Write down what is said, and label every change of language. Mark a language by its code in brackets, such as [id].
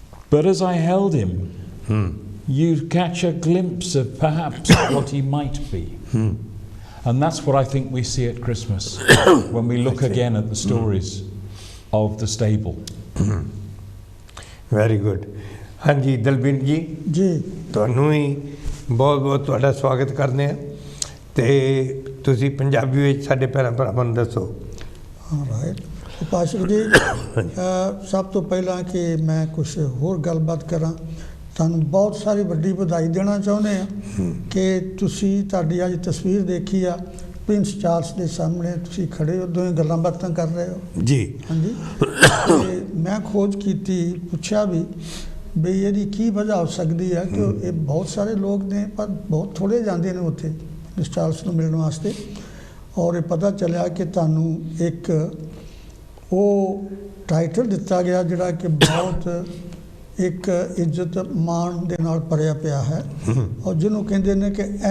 [en] But as I held him, you catch a glimpse of perhaps what he might be. And that's what I think we see at Christmas when we look again at the stories of the stable. Very good. [hi] हाँ जी [en] दलबीर जी जी [pa] ਤੁਹਾਨੂੰ ਹੀ ਬਹੁਤ ਬਹੁਤ ਤੁਹਾਡਾ ਸਵਾਗਤ ਕਰਦੇ ਹਾਂ ਤੇ ਤੁਸੀਂ ਪੰਜਾਬੀ ਵਿੱਚ ਸਾਡੇ ਭੈਣਾਂ ਭਰਾਵਾਂ ਨੂੰ ਦੱਸੋ। ਰਾਈਟ ਉਪਾਸ਼ਕ ਜੀ ਸਭ ਤੋਂ ਪਹਿਲਾਂ ਕਿ ਮੈਂ ਕੁਝ ਹੋਰ ਗੱਲਬਾਤ ਕਰਾਂ ਤੁਹਾਨੂੰ ਬਹੁਤ ਸਾਰੀ ਵੱਡੀ ਵਧਾਈ ਦੇਣਾ ਚਾਹੁੰਦੇ ਆ ਕਿ ਤੁਸੀਂ ਤੁਹਾਡੀ ਅੱਜ ਤਸਵੀਰ ਦੇਖੀ ਆ ਪ੍ਰਿੰਸ ਚਾਰਲਸ ਦੇ ਸਾਹਮਣੇ ਤੁਸੀਂ ਖੜੇ ਹੋ ਦੋਵੇਂ ਗੱਲਾਂ ਬਾਤਾਂ ਕਰ ਰਹੇ ਹੋ ਜੀ ਹਾਂਜੀ ਤੇ ਮੈਂ ਖੋਜ ਕੀਤੀ ਪੁੱਛਿਆ ਵੀ ਬਈ ਇਹਦੀ ਕੀ ਵਜ੍ਹਾ ਹੋ ਸਕਦੀ ਹੈ ਕਿ ਇਹ ਬਹੁਤ ਸਾਰੇ ਲੋਕ ਨੇ ਪਰ ਬਹੁਤ ਥੋੜੇ ਜਾਂਦੇ ਨੇ ਉੱਥੇ ਪ੍ਰਿੰਸ ਚਾਰਲਸ ਨੂੰ ਮਿਲਣ ਵਾਸਤੇ ਔਰ ਇਹ ਪਤਾ ਚੱਲਿਆ ਕਿ ਤੁਹਾਨੂੰ ਇੱਕ ਉਹ ਟਾਈਟਲ ਦਿੱਤਾ ਗਿਆ ਜਿਹੜਾ ਕਿ ਬਹੁਤ एक इज्जत मान दे नाल भरिया पिया है और जिन्हों कहते हैं कि